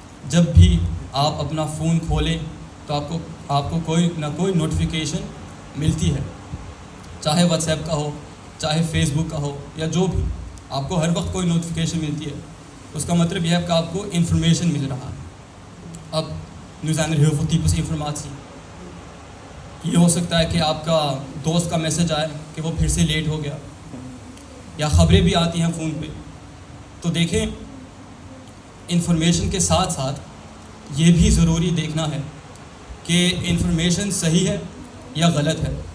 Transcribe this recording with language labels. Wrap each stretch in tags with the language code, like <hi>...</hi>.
<ur>جب بھی آپ اپنا فون کھولیں تو آپ کو کوئی نہ کوئی نوٹیفیکیشن ملتی ہے, چاہے واٹس ایپ کا ہو چاہے فیس بک کا ہو یا جو بھی, آپ کو ہر وقت کوئی نوٹیفیکیشن ملتی ہے. اس کا مطلب یہ ہے کہ آپ کو انفارمیشن مل رہا ہے.</ur> <nl>اب nu zijn er heel veel types informatie.</nl> <ur>یہ ہو سکتا ہے کہ آپ کا دوست کا میسج آئے کہ وہ پھر سے لیٹ ہو گیا, یا خبریں بھی آتی ہیں فون پہ. تو دیکھیں انفارمیشن کے ساتھ ساتھ یہ بھی ضروری دیکھنا ہے کہ انفارمیشن صحیح ہے یا غلط ہے.</ur>